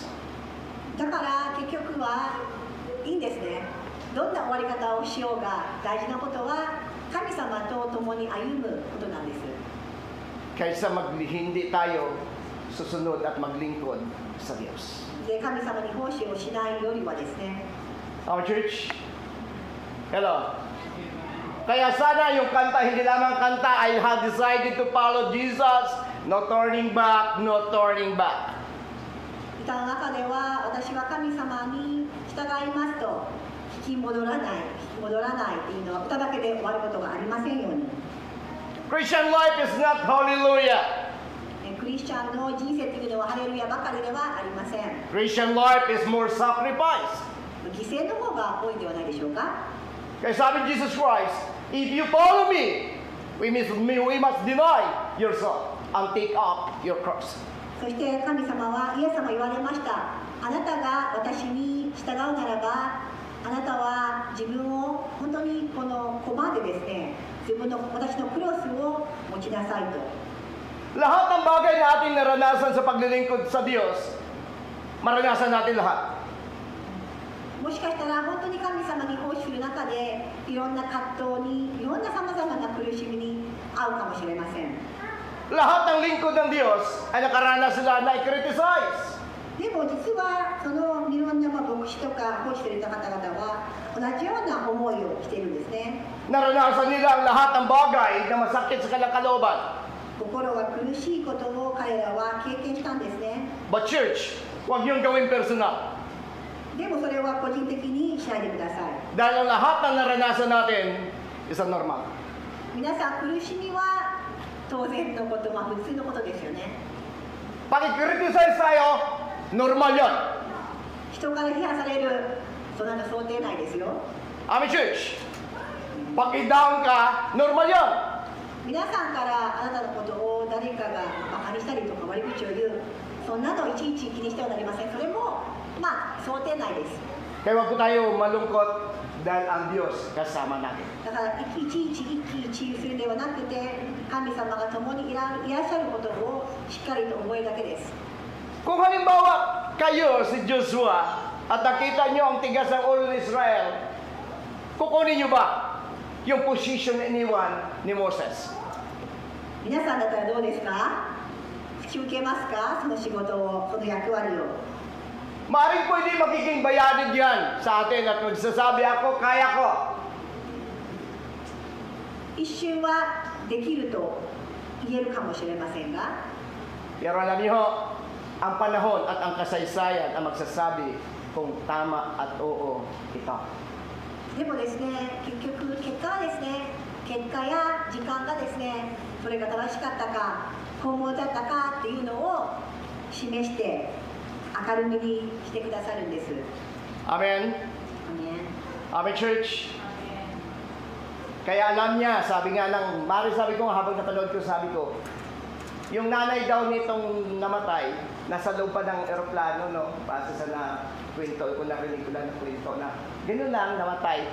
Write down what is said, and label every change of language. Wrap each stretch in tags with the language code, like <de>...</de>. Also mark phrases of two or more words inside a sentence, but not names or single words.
<ja>だから結局はいいんですね。どんな終わり方をしようが大事なことは神様と共に歩むことなんです。</ja> <tl>Kaysa hindi tayo susunod at maglingkod sa Diyos.</tl> <ja>で、神様に奉仕をしないよりはですね。</ja> <en>Our church, hello.</en> <tl>Kaya sana yung kanta, hindi lamang kanta,</tl> <en>I have decided to follow Jesus, no turning back, no turning back.</en> <ja>歌の中では私は神様に従いますと引き戻らないっていうのは歌だけで終わることがありませんように。</ja> <en>Christian life is not hallelujah.</en> <ja>クリスチャンの人生というのはハレルヤばかりではありません。</ja> <en>Christian life is more sacrifice.</en> <ja>犠牲の方が多いんではないでしょうか。</ja> <tl>Kaya sabi ni</tl> <en>Jesus Christ, if you follow me, we must deny yourself and take up your cross.</en> <ja>そして神様はイエス様言われました。あなたが私に従うならば、あなたは自分を本当にこの駒でですね、私のクロスを持ちなさいと。</ja> <tl>Lahat ng bagay na ating naranasan sa paglilingkod sa Diyos, maranasan natin lahat.</tl> <ja>もしかしたら本当に神様に奉仕する中でいろんな葛藤にいろんなさまざまな苦しみに遭うかもしれません。</ja> <tl>Lahat ng lingkod ng Diyos ay nakaranas sila na i-criticize.</tl> <ja>でも実はそのいろんな牧師とか奉仕していた方々は同じような思いをしているんですね。</ja> <tl>Naranasan nila ang lahat ng bagay na masakit sa kanilang kalooban.</tl> <ja>心が苦しいことを彼らは経験したんですね。</ja> <en>But church,</en> <tl>huwag niyong gawin personal.</tl> <ja>でもそれは個人的にしないでください。</ja> <tl>Dahil ang lahat ng naranasan natin</tl> <en>is normal.</en> <ja>皆さん苦しみは当然のこと、普通のことですよね。</ja> <tl>Pag i-criticize tayo, normal yan.</tl> <ja>人から批判される、そんなの想定内ですよ。</ja> <en>Amen, church.</en> <tl>Pag i-down ka, normal yan.</tl> <ja>皆さんからあなたのことを誰かがバカにしたりとか悪口を言う、そんなのいちいち気にしてはなりません。それも想定内です。</ja> <tl>Kaya huwag po tayo malungkot dahil ang Diyos kasama natin.</tl> <ja>だからいちいち一喜一憂するんではなくて、神様が共にいらっしゃることをしっかりと覚えるだけです。</ja> <tl>Kung halimbawa kayo si Joshua at nakita nyo ang tigas ng ulo ni Israel, kukunin nyo ba yung position na iniwan ni Moses?</tl> <ja>皆さんだったらどうですか？引き受けますか？その仕事を、その役割を。</ja> <tl>Maaaring pwede magiging bayanin yan sa atin at magsasabi ako, kaya ko.</tl> <ja>一瞬はできると言えるかもしれませんが、</ja> <tl>Pero alam niyo, ang panahon at ang kasaysayan ang magsasabi kung tama at oo ito.</tl> <ja>でもですね、結局結果はですね、結果や時間がですね、それが正しかったか本物だったかっていうのを示して明るみにしてくださるんです。</ja> <en>Amen?</en> <ja>アメン。</ja> <en>Amen, church?</en> <tl>Kaya alam niya, sabi nga ng, sabi ko habang napanood ko, sabi ko, yung nanay daw nitong namatay, nasa loob pa ng eroplano, no? Base sa na kwento, kung narinig ko lang ng kwento na, gano'n lang, namatay.</tl>